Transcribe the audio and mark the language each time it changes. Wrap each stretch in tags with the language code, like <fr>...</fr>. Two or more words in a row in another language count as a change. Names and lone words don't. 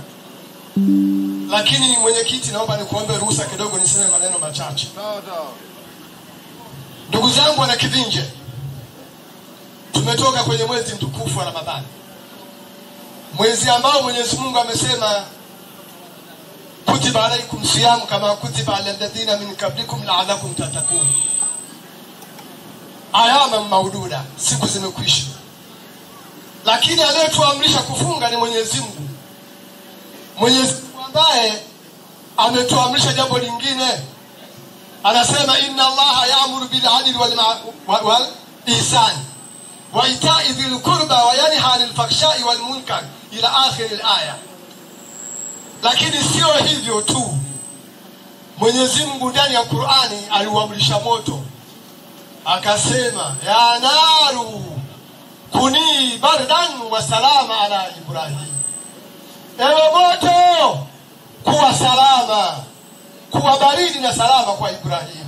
<sw>Lakini mwenyekiti, naomba nikuombe ruhusa kidogo niseme maneno machache. Sawa. Ndugu zangu wana Kivinje, tumetoka kwenye mwezi mtukufu wa Ramadhani. Mwezi ambao Mwenyezi Mungu amesema</sw> <ar>كتب عليكم الصيام كما كتب على الذين من قبلكم لعلكم تتقون. أياما معدودة,</ar> <sw>siku zimekwisha. Lakini aliyetuamrisha kufunga ni Mwenyezi Mungu. Mwenyezi Mungu ambaye ametuamrisha jambo lingine.</sw> <ar>Anasema إن الله يأمر بالعدل والإحسان وإيتاء ذي القربى وينهى عن الفحشاء والمنكر إلى آخر الآية.</ar> <sw>Lakini sio hivyo tu. Mwenyezi Mungu ndani ya Qur'ani aliuamrisha moto.</sw> <ar>Akasema يا نار كوني بردا وسلاما على إبراهيم.</ar> <sw>Ewe moto, kuwa salama, kuwa baridi na salama kwa Ibrahim.</sw>